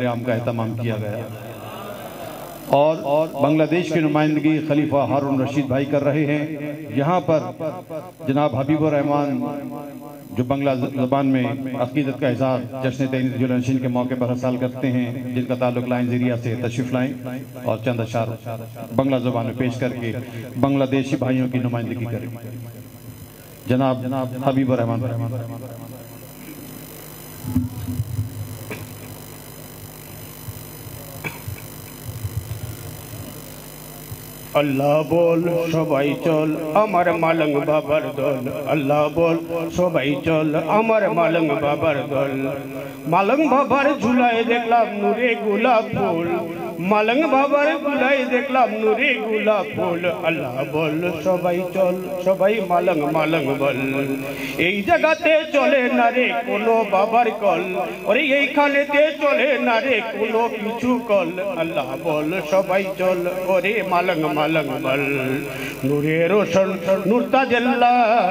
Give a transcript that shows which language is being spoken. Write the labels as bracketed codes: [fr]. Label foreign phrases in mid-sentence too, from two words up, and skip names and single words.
[ur] عام کا اہتمام کیا گیا اور بنگلہ دیش کی نمائندگی خلیفہ ہارون رشید بھائی کر رہے ہیں یہاں پر جناب حبیب الرحمان جو بنگلہ زبان میں عقیدت کا اظہار جشن تہنیت جلوہ نشینی کے موقع پر حاصل کرتے ہیں جن کا تعلق لائن زیریہ سے تشریف لائیں اور چند اشعار بنگلہ زبان میں پیش کر کے بنگلہ دیشی بھائیوں کی نمائندگی کریں جناب حبیب الرحمان [bn] আল্লাহ বল সবাই চল আমার মালং বাবার দল আল্লাহ বল সবাই চল আমার মালং বাবার দল মালং বাবার ঝুলায় দেখলাম নূরে গোলাপ ফুল মালং বাবার ঝুলায় দেখলাম নূরে গোলাপ ফুল আল্লাহ বল সবাই চল সবাই মালং মালং বল এই জায়গাতে চলে না রে কোনো বাবার কল ওরে এইখানেতে চলে না রে কোনো কিছু কল আল্লাহ বল সবাই চল ওরে মালং মালং বল নূরে রোশন নূর তাজাল্লাহ